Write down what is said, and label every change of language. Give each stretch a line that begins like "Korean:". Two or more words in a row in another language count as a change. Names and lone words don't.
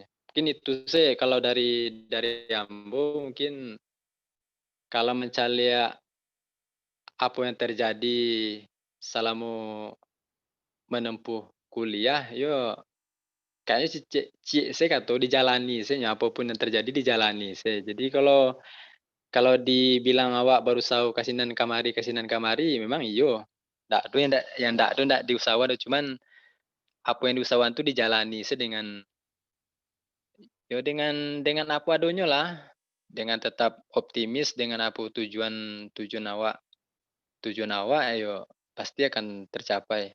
Indonesian: Mungkin itu sih kalau dari Ambo mungkin kalau mencari apa yang terjadi selama menempuh kuliah, yo kayaknya saya kata dijalani saya apapun yang terjadi dijalani saya.
Minangkabau: Jadi kalau dibilang awak baru tahu kasinan kamari, memang iyo.
Indonesian: Ndak ada yang ndak diusahawan, cuman apa yang diusahawan itu dijalani saya dengan apa adanya lah, dengan tetap optimis dengan apa tujuan awak ayo pasti akan tercapai.